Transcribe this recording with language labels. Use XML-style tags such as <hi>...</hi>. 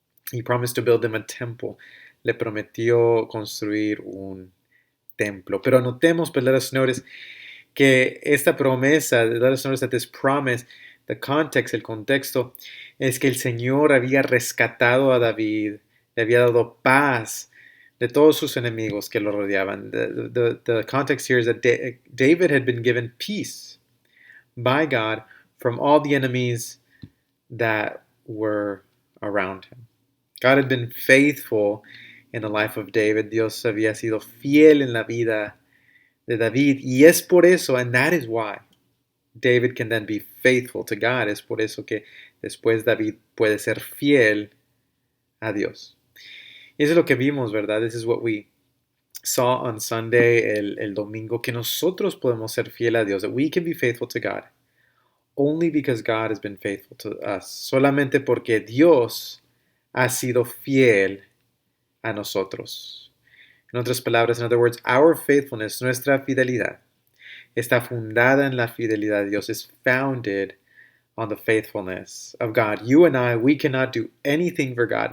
<en>He promised to build him a temple.</en> <es>Le prometió construir un templo. Pero notemos, but let us notice, que esta promesa, let us notice that this promise, the context, el contexto, es que el Señor había rescatado a David, le había dado paz de todos sus enemigos que lo rodeaban.</es> <en>The context here is that David had been given peace by God from all the enemies that were around him. God had been faithful in the life of David.</en> <es>Dios había sido fiel en la vida de David.</es> <en>Y es por eso, and that is why, David can then be faithful to God.</en> <es>Es por eso que después David puede ser fiel a Dios. Y eso es lo que vimos, ¿verdad? This is what we saw on Sunday, el domingo, que nosotros podemos ser fiel a Dios.</es> <en>That we can be faithful to God only because God has been faithful to us.</en> <es>Solamente porque Dios ha sido fiel a nosotros. En otras palabras, in other words, our faithfulness, nuestra fidelidad, está fundada en la fidelidad de Dios.</es> <en>Is founded on the faithfulness of God. You and I, we cannot do anything for God.</en>